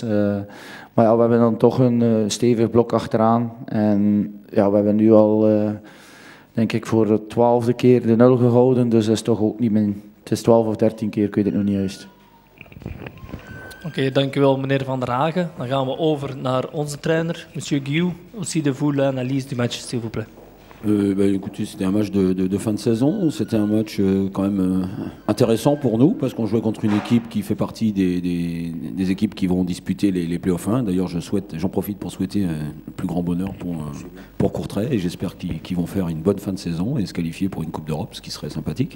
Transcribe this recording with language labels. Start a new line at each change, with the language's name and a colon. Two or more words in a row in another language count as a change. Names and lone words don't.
Dutch: Maar ja, we hebben dan toch een stevig blok achteraan. En ja, we hebben nu al, denk ik, voor de 12e keer de 0 gehouden. Dus dat is toch ook niet min. Het is 12 of 13 keer, ik weet het nog niet juist. Oké, dankjewel meneer Van der Hagen. Dan gaan we over naar onze trainer,
French: monsieur Guillou. Aussi de vous l'analyse du match, s'il vous plaît. Écoutez, c'était un match de fin de saison. C'était un match quand même intéressant pour nous parce qu'on jouait contre une équipe qui fait partie des équipes qui vont disputer les playoffs 1. D'ailleurs, j'en profite pour souhaiter le plus grand bonheur pour Courtrai et j'espère qu'ils vont faire une bonne fin de saison et se qualifier pour une Coupe d'Europe, ce qui serait sympathique.